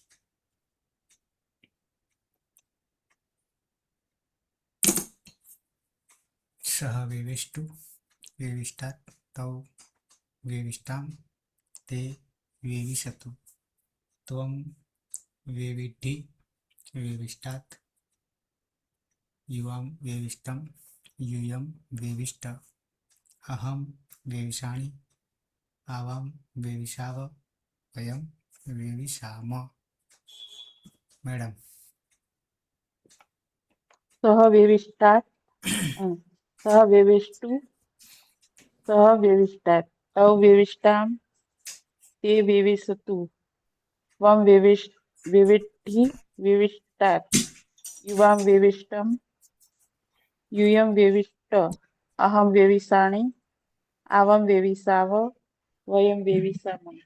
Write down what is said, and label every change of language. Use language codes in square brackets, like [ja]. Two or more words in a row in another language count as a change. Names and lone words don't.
[sa] સહ વિવિષ્ટુ વિવિષ્ટાત તૌ વિવિષ્ટામ તે વિવિશતુ ત્વમ વિવિઢિ વિવિષ્ટાત યુવામ વિવિષ્ટમ यूयम वेविष्ट अहम वेविषाणि आवाम वेविषाव वयम वेविषाम। मैडम सह विविष्टात् सह विविष्टु सह विविष्टात् तौ विविष्टाम ते विविशतु त्वं विविष्टि विविष्टात् युवां विविष्टम यूयं वेविष्ट अहम वेविषाणि आवां वेविषाव वयं वेविषाम।